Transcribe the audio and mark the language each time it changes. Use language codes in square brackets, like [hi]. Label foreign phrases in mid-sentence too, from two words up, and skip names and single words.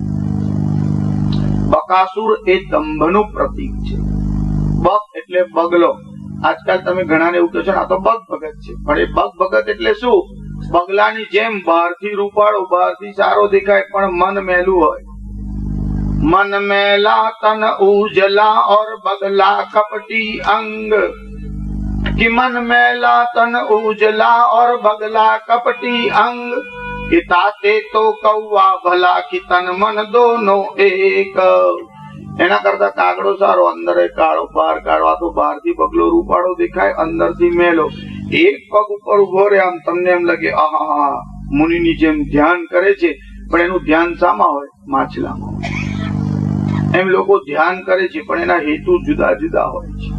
[gu] બકાસુર એ દંભનું પ્રતીક છે. બક એટલે બગલો. આજકાલ તમે ઘણાને એવું કહો છો આ તો બગ ભગત છે, પણ એ બગ ભગત એટલે શું? બગલાની જેમ બહારથી રૂપાળો, બહારથી સારો દેખાય, પણ મન મેલું હોય. [hi] मन मैला तन उजला और बगला कपटी अंग, कि मन मैला तन उजला और बगला कपटी अंग, कि ताते तो कौवा भला कि तन मन दोनो एक. [gu] એના કરતા કાગડો સારો, અંદર કાળો બહાર કાળો. આ તો બહાર થી બગલો રૂપાળો દેખાય, અંદર થી મેલો. એક પગ ઉપર ઉભો રહે, આમ તમને એમ લાગે આહા મુનિ ની જેમ ધ્યાન કરે છે, પણ એનું ધ્યાન શામાં હોય? માછલામાં. એમ લોકો ધ્યાન કરે છે પણ એના હેતુ જુદા જુદા હોય છે.